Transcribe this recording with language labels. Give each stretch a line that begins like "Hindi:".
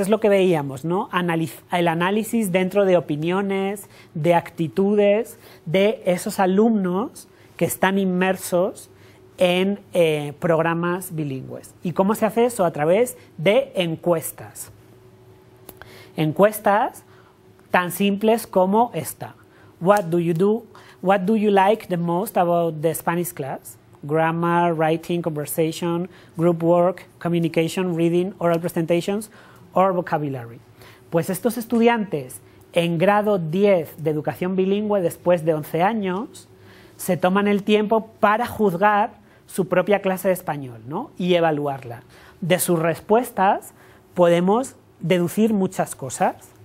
Spanish: Es lo que veíamos, ¿no? El análisis dentro de opiniones, de actitudes de esos alumnos que están inmersos en programas bilingües. ¿Y cómo se hace eso? A través de encuestas. Encuestas tan simples como esta.
English: What do you like the most about the Spanish class? Grammar, writing, conversation, group work, communication, reading, oral presentations, or vocabulary.
Spanish: Pues estos estudiantes en grado 10 de educación bilingüe, después de 11 años, se toman el tiempo para juzgar su propia clase de español, ¿no? Y evaluarla. De sus respuestas podemos deducir muchas cosas.